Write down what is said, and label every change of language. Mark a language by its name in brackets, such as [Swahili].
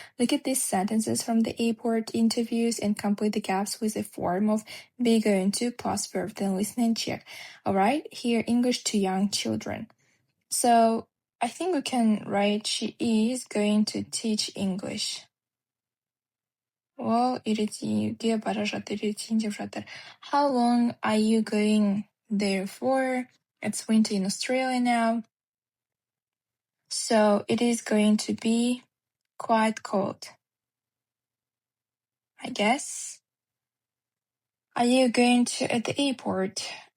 [English] Look at these sentences from the airport interviews and complete the gaps with a form of be going to plus verb, then listen and check. Alright, here English to young children. So I think we can write she is going to teach English. [Kazakh] Well, үйретуге бара жатыр, үйретейін деп жатыр. [English] How long are you going there for? It's winter in Australia now. So it is going to be quite cold, I guess. Are you going to at the airport?